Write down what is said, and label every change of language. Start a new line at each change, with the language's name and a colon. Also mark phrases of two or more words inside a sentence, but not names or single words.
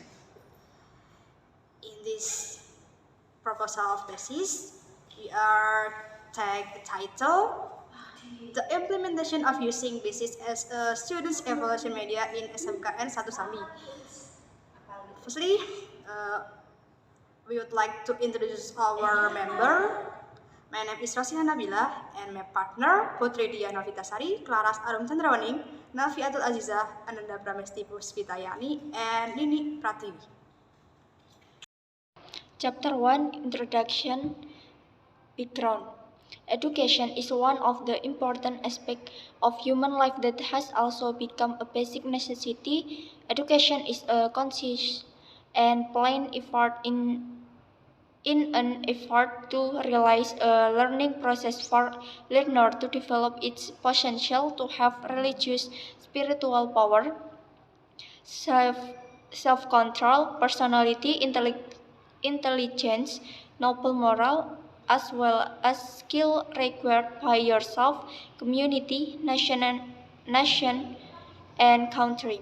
English: In this proposal of thesis, we are take the title, the implementation of using BASIS as a student's evaluation media in SMKN 1 Sambi. Firstly, we would like to introduce our member. My name is Rosina Nabila and my partner Putri Diana Vitasari, Claras Arum Chandrawaning, Nafiatul Azizah, Ananda Pramesti Puspitayani, and Nini Pratiwi. Chapter 1 Introduction. Background. Education is one of the important aspects of human life that has also become a basic necessity. Education is a conscious and planned effort in an effort to realize a learning process for learner to develop its potential to have religious, spiritual power, self-control, personality, intelligence, noble moral, as well as skill required by yourself, community, nation, and country.